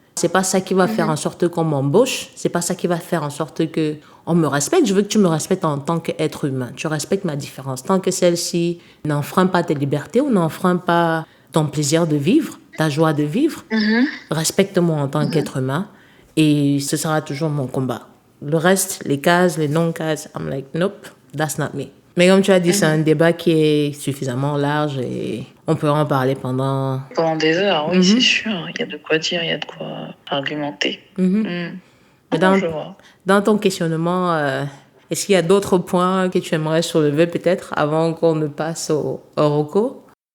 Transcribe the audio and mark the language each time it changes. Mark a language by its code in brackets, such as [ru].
[fr] C'est pas ça qui va faire en sorte qu'on m'embauche. C'est pas ça qui va faire en sorte que on me respecte. Je veux que tu me respectes en tant qu'être humain. Tu respectes ma différence. Tant que celle-ci n'enfreint pas tes libertés ou n'enfreint pas ton plaisir de vivre, ta joie de vivre, respecte-moi en tant qu'être humain. Et ce sera toujours mon combat. Le reste, les cases, les non-cases, [en] I'm like, nope, that's not me. [fr] Mais comme tu as dit, c'est un débat qui est suffisamment large et on peut en parler pendant des heures, oui, c'est sûr. Il y a de quoi dire, il y a de quoi argumenter. Mais dans ton questionnement, est-ce qu'il y a d'autres points que tu aimerais soulever peut-être avant qu'on ne passe au reco?